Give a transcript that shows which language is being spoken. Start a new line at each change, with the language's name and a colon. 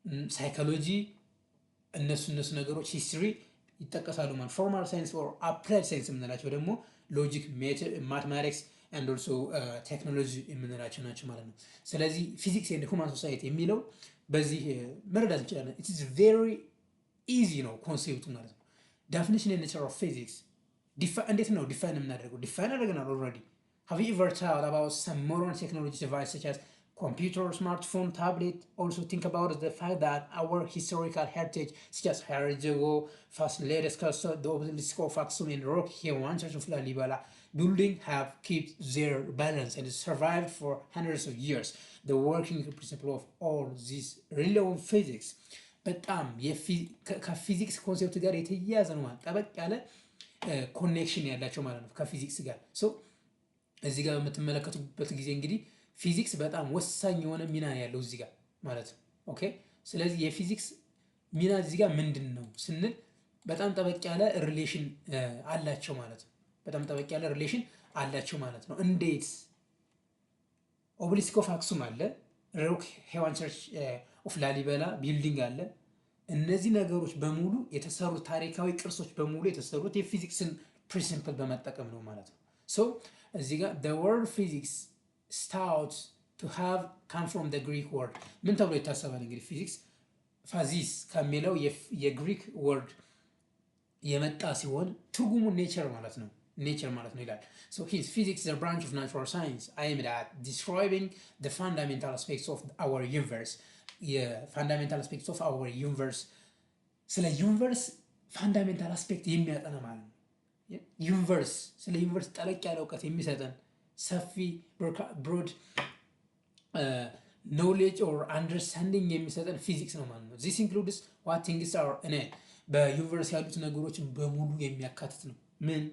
Amharic: ሳይኮሎጂ እነሱ ነገሮች ሂስትሪ ይጠቀሳሉ ማለት። ፎርማል ሳይንስ ኦር አፕላይድ ሳይንስ የምንላቸው ደግሞ ሎጂክ፣ ማትማቲክስ and also ቴክኖሎጂ የምንላቸው ናቸው ማለት ነው። ስለዚህ ፊዚክስ ኤንድ ሁማን ሶሳይቲ የሚለው በዚህ መረዳት እንችላለን።
English: it is very easy
Amharic: ነው ኮንሴፕቱ ማለት ነው።
English: definition and nature of physics
Amharic: እንዴት ነው ዲፋይን የምናደርገው? ዲፋይን አድርገናል already.
English: Have you ever thought about some modern technology device such as computer, smartphone, tablet? Also think about the fact that our historical heritage such as Harajuku, Fasiledes Castle, the obelisk of Aksum and Rock here, one church of Lalibela building have kept their balance and survived for hundreds of years. The working principle of all this relevant physics
Amharic: በጣም ከፊዚክስ ኮንሴፕት ጋር የተያያዘ ነው ማለት ጠበቅ ያለ ኮኔክሽን ያላቸው ማለት ነው ከፊዚክስ ጋር። ሶ እዚህ ጋር በምትመለከቱበት ጊዜ እንግዲህ ፊዚክስ በጣም ወሳኝ የሆነ ሚና ያለው እዚህ ጋር ማለት ነው። ኦኬ ስለዚህ የፊዚክስ ሚና እዚህ ጋር ምንድን ነው ስንል በጣም ጠበቅ ያለ ሪሌሽን አላቸው ማለት ነው። በጣም ጠበቅ ያለ ሪሌሽን አላቸው ማለት ነው። እንዴት? ኦቤሊስክ ኦፍ አክሱም አለ፣ ሮክ ሄዋን ቸርች ኦፍ ላሊበላ ቢልዲንግ አለ። እነዚህ ነገሮች በሙሉ የተሰሩት ታሪካዊ ቅርሶች በሙሉ የተሰሩት የፊዚክስን ፕሪንሲፕል በመጠቀም ነው ማለት ነው። ሶ እዚህ ጋር
English: the word physics starts to have come from the Greek word
Amharic: ምን ተብሎ ይታሰባል? እንግዲህ ፊዚክስ ፋዚስ ከሚለው የግሪክ ወርድ የመጣ ሲሆን ትርጉሙ ኔቸር ማለት ነው። ኔቸር ማለት ነው ይላል።
English: So his physics is a branch of natural science aimed at describing the fundamental aspects of our universe.
Amharic: የፋንዳሜንታል አስፔክትስ ኦፍ አወር ዩኒቨርስ ስለ ዩኒቨርስ ፋንዳሜንታል አስፔክት የሚያጠና ማለት ነው። ዩኒቨርስ ስለ ዩኒቨርስ ጠለቅ ያለ እውቀት የሚሰጠን ሰፊ ብሮድ ኖሌጅ ኦር አንደርስታንዲንግ የሚሰጠን ፊዚክስ ነው ማለት ነው።
English: ዚስ ኢንክሉድስ ዋት ቲንግስ አር
Amharic: በዩኒቨርስ ያሉት ነገሮችን በሙሉ የሚያካትት ነው። ምን?